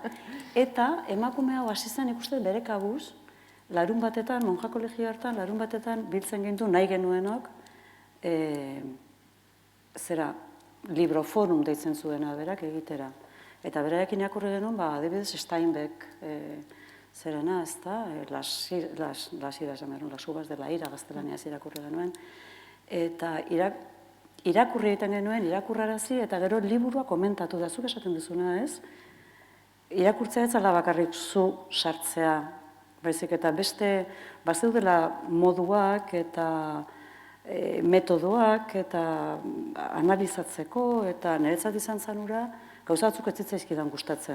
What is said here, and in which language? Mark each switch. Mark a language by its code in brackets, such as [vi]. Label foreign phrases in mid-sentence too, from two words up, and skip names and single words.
[eu] Eta emakume hau hasi zen ikusten bere kabuz, larun batetan, monja kolegio hartan, larun batetan biltzen gindu nahi genuenok, libroforum deitzen zuena berak egitera. Eta berarekin irakurri genuen, adibidez Steinbeck zerena, ez da, las uvas de la ira gaztelaniaz irakurri genuen. Eta irakurri egiten genuen, irakurrarazi, eta gero liburua komentatu da, zuk esaten duzuna, ez? Irakurtzea ez ala bakarrik zu sartzea, baizik eta beste, bazeudela moduak eta metodoak eta analizatzeko, eta niretzat izan zanura, gauzatzuk ez zitzaizkidan gustatzen.